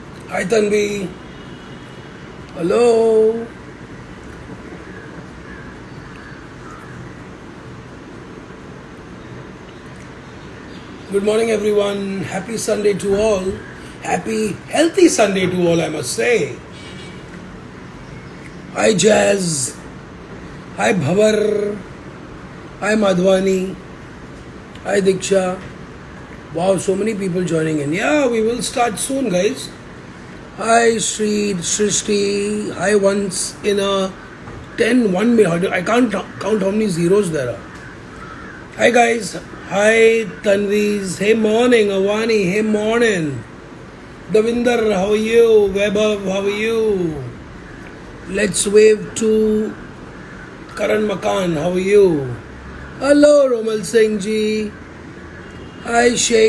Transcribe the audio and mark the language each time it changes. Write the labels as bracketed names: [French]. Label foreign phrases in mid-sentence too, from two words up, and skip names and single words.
[English] Hi Tanvi. Hello. Good morning everyone. Happy Sunday to all. Happy healthy Sunday to all, I must say. Hi Jazz. Hi Bhavar. Hi Madhwani. Hi Diksha. Wow, so many people joining in. Yeah, we will start soon, guys. Hi Sri Srishti. Hi once in a 10 1 minute. I can't count how many zeros there are. Hi guys. Hi Tanviz. Hey morning. Awani. Hey morning. Davinder, how are you? Vaibhav, how are you? Let's wave to Karan Makan. How are you? Hello Romal Singh ji. Hi Sheikh.